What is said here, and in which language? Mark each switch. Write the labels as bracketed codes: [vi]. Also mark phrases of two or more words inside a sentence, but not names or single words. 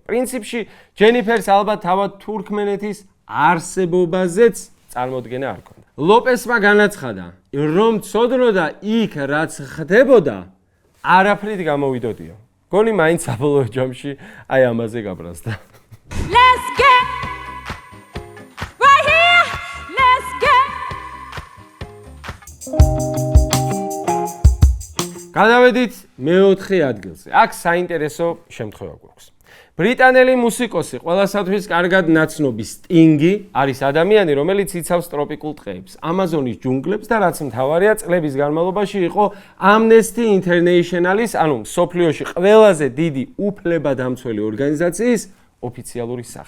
[ka] პრინციპში ჯენიფერს ალბათ თავად თურქმენეთის არსებობაზეც წარმოდგენა არ ჰქონდა. ლოპესმა განაცხადა, რომ ცოდნოდა იქ რაც ხდებოდა, არაფრით გამოვიდოდიო. გონი მაინც საბოლოო ჯამში აი ამაზე გაბრაზდა. [en] Let's get. Right here, let's get. [ka] გადავედით მეოთხე ადგილზე. აქ საინტერესო შემთხვევა გვაქვს. ბრიტანელი მუსიკოსი, ყველასათვის კარგად ნაცნობი სტინგი არის ადამიანი, რომელიც იცავს ტროპიკულ ტყეებს, ამაზონის ჯუნგლებს და რაც მთავარია, წლების განმავლობაში იყო Amnesty International-ის, ანუ მსოფლიოში ყველაზე დიდი უფლებადამცველი ორგანიზაციის ოფიციალური სახე.